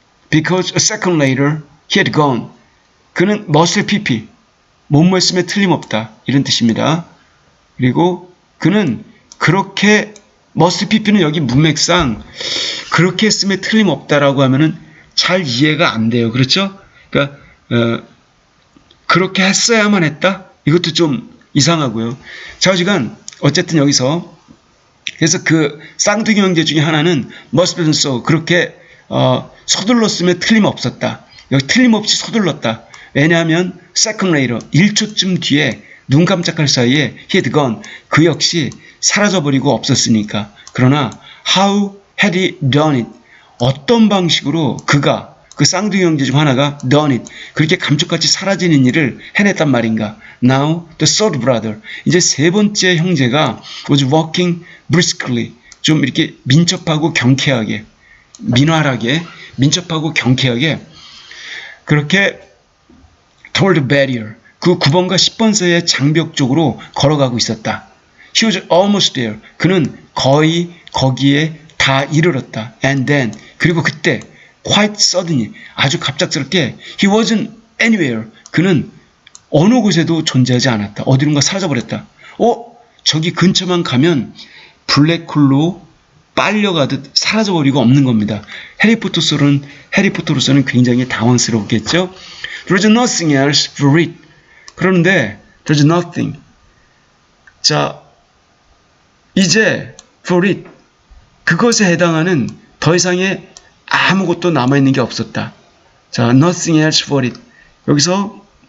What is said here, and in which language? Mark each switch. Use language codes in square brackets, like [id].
[en] Because a second later he had gone. [ko] 그는 [en] must have pp. [ko] 뭐뭐 했으면 틀림없다. 이런 뜻입니다. 그리고 그는 그렇게 must pp는 여기 문맥상 그렇게 했으면 틀림없다라고 하면은 잘 이해가 안 돼요. 그렇죠? 그러니까 그렇게 했어야만 했다? 이것도 좀 이상하고요. 좌우지간 어쨌든 여기서 그래서 그 쌍둥이 형제 중에 하나는 [en] must have done so. [ko] 그렇게 서둘렀으면 틀림없었다. 여기 틀림없이 서둘렀다. 왜냐하면 second later 1초쯤 뒤에 눈 깜짝할 사이에 [en] he had gone. [ko] 그 역시 사라져버리고 없었으니까. 그러나 [en] how had he done it? [ko] 어떤 방식으로 그가 그 쌍둥이 형제 중 하나가 done it. 그렇게 감쪽같이 사라지는 일을 해냈단 말인가. [en] Now the third brother. [ko] 이제 세 번째 형제가 [en] was walking briskly. [ko] 좀 이렇게 민첩하고 경쾌하게, 민활하게, 민첩하고 경쾌하게 그렇게 [en] toward the barrier. [ko] 그 9번과 10번 사이의 장벽 쪽으로 걸어가고 있었다. [en] He was almost there. [ko] 그는 거의 거기에 다 이르렀다. [en] And then. [ko] 그리고 그때 [en] quite suddenly, [ko] 아주 갑작스럽게 [en] he wasn't anywhere. [ko] 그는 어느 곳에도 존재하지 않았다. 어디론가 사라져버렸다. 저기 근처만 가면 블랙홀로 빨려가듯 사라져버리고 없는 겁니다. 해리포터로서는 굉장히 당황스럽겠죠. [en] There's nothing else for it. [ko] 그런데 [en] there's nothing. [ko] 자, 이제 for it. 그것에 해당하는 더 이상의 아무것도 남아있는 게 없었다. 자, [en] nothing else for it. [ko] 여기서